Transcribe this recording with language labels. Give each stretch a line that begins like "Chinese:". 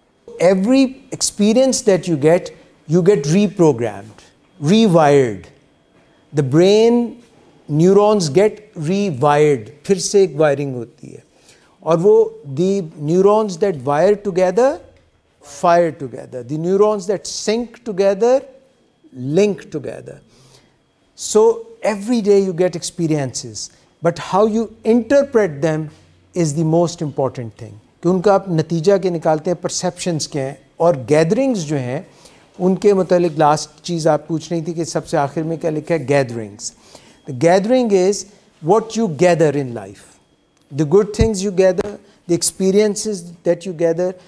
English: Every experience that you get reprogrammed, rewired. The brain neurons get rewired,
Urdu: پھر سے ایک wiring ہوتی ہے، اور وہ
English: The neurons that wire together fire together, the neurons that sync together link together. So every day you get experiences, but how you interpret them is the most important thing.
Urdu: کہ ان کا آپ نتیجہ کے نکالتے ہیں، پرسیپشنز کے ہیں۔ اور گیدرنگز جو ہیں ان کے متعلق لاسٹ چیز آپ پوچھ رہی تھی کہ سب سے آخر میں کیا لکھا ہے؟ Gatherings.
English: Gathering is what you gather in life, the good things you gather, the experiences that you gather.